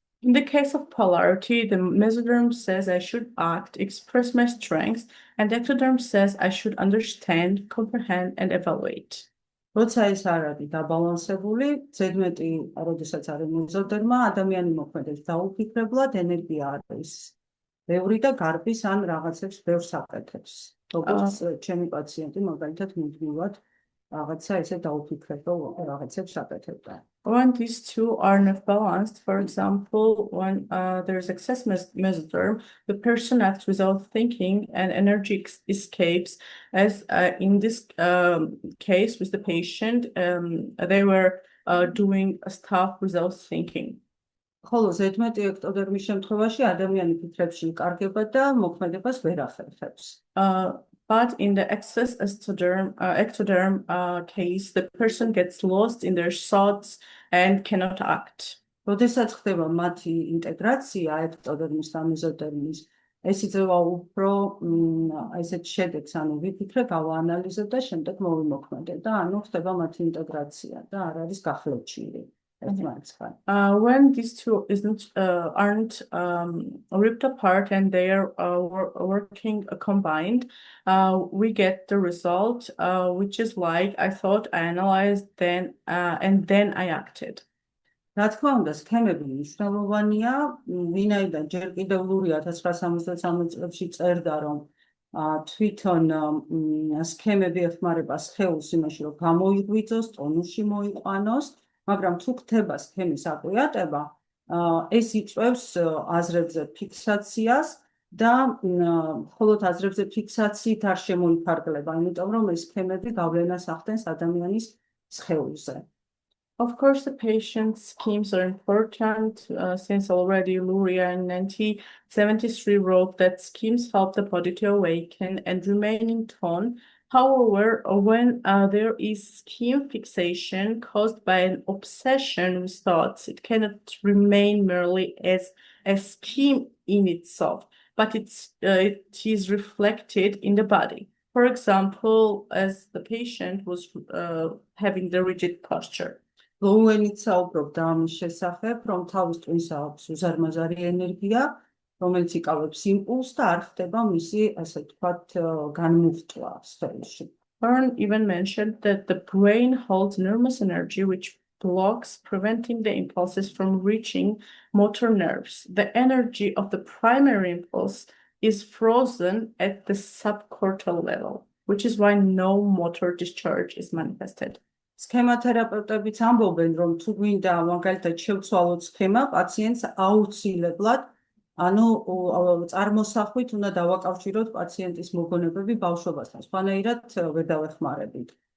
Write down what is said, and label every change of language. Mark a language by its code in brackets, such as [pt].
[en] In the case of polarity, the mesoderm says I should act, express my strengths, and the ectoderm says I should understand, comprehend, and evaluate. [ka] როცა ეს არ არის დაბალანსებული, ზედმეტი, როდესაც არის მეზოდერმა, ადამიანი მოქმედებს დაუფიქრებლად, ენერგია არის ბევრი და გარბის ან რაღაცებს ბევრს აკეთებს. როგორც ჩემი პაციენტი მაგალითად მუდმივად რაღაცა ესე დაუფიქრებელ რაღაცებს აკეთებდა. [en] When these two are not balanced, for example, when there is excess mesoderm, the person acts without thinking and energy escapes. As in this case with the patient, they were doing stuff without thinking. [ka] ხოლო ზედმეტი ექტოდერმის შემთხვევაში ადამიანი ფიქრებში იკარგება და მოქმედებას ვერ ახერხებს. [en] But in the excess ectoderm case, the person gets lost in their thoughts and cannot act. [ka] როდესაც ხდება მათი ინტეგრაცია ექტოდერმის და მეზოდერმის, ეს იწევა უფრო ესეთ შედეგს, ანუ ვიფიქრე, გავაანალიზე და შემდეგ მოვიმოქმედე და ანუ ხდება მათი ინტეგრაცია და არ არის გახლეჩილი. ერთმანეთსგან. [en] When these two aren't ripped apart and they are working combined, we get the result, which is like I thought, I analyzed, and then I acted. [ka] რა თქმა უნდა, სქემები მნიშვნელოვანია, ვინაიდან ჯერ კიდევ ლური 1973 წლებში წერდა, რომ თვითონ სქემები ეხმარება სხეულს იმაში, რომ გამოიღვიძოს, ტონუსში მოიყვანოს, მაგრამ თუ ხდება სქემის აკვიატება, ეს იწვევს აზრებზე ფიქსაციას და მხოლოდ აზრებზე ფიქსაციით არ შემოიფარგლება, იმიტომ რომ ეს სქემები გავლენას ახდენს ადამიანის სხეულზე. [en] Of course, the patient schemes are important since already Luria in 1973 wrote that schemes help the body to awaken and remain in tone. However, when there is scheme fixation caused by an obsession with thoughts, it cannot remain merely as a scheme in itself, but it is reflected in the body. For example, as the patient was having the rigid posture. [ka] ლოუენიც საუბრობდა ამის შესახებ, რომ თავის ტვინსა აქვს უზარმაზარი ენერგია, რომელიც იკავებს იმპულსს და არ ხდება მისი, ასე ვთქვათ, განმუხტვა სხეულში. [en] Byrne even mentioned that the brain holds enormous energy which blocks, preventing the impulses from reaching motor nerves. The energy of the primary impulse is frozen at the subcortical level, which is why no motor discharge is manifested. [ka] სქემათერაპევტებიც ამბობენ, რომ თუ გვინდა მაგალითად შევცვალოთ სქემა, პაციენტს აუცილებლად, ანუ წარმოსახვით უნდა დავაკავშიროთ პაციენტის მოგონებები ბავშვობასთან, სხვანაირად ვერ დავეხმარებით.